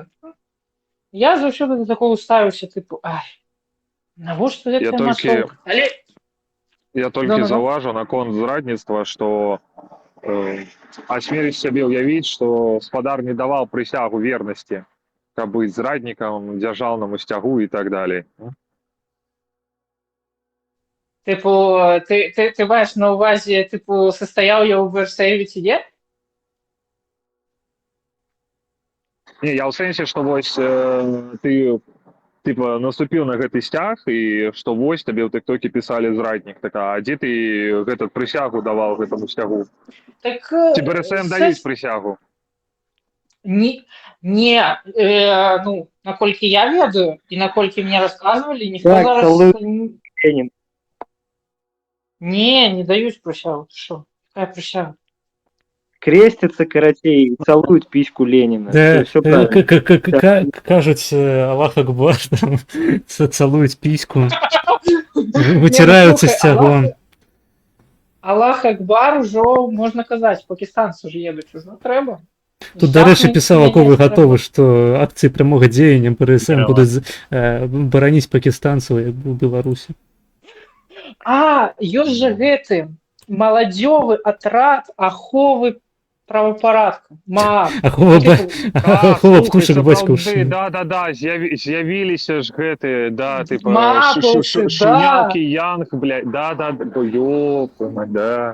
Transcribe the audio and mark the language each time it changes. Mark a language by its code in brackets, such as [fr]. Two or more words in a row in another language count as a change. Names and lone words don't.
[be] Я заўсёды да такого ставіўся, тыпу, ай, навошта гэта масоўка? Але Я толькі заўважу наконт зрадніцтва, што асмеліць сябе ўявіць, што спадар не даваў прысягу вернасці, каб быць зраднікам, дзяржаўнаму сцягу і так далей. [uk] Типу, ти маєш на увазі, типу, состояв я у БРСМ ці ні? [be] Не, я ў сэнсе, што вось ты типа наступіў на гэты сцяг і што вось табе ў тыктоке пісалі зраднік. Так, а дзе ты гэту прысягу даваў гэтаму сцягу? Так, ці БРСМ даюць прысягу? Не, ну, наколькі я ведаю і наколькі мне расказвалі, ніхто Так, зараз... Ленін. Не даюць прысягу. Ты що? Какая прысяга? [ru] Крестятся, карацей, целуют письку Ленина. Да, Все правильно. [uk] кажуть, [ar] الله أكبر, [uk] там, целують піську, витираються стягом. [ar] الله أكبر уже, [uk] можна казати, пакистанці ж едуть, уже треба. Тут, до речі, писав, ако ви готові, що акції прямого діяння БРСМ будуть боронити пакистанців, як у Білорусі. [be] А, ёсць же гэты маладзёвы атрад аховы правапарадка. Ахова птушак бацькаўшчыны. Да, з'явіліся ж гэты, да, типа, Мапаўцы, шунялкі, янг, блядь, да, ёпана, да.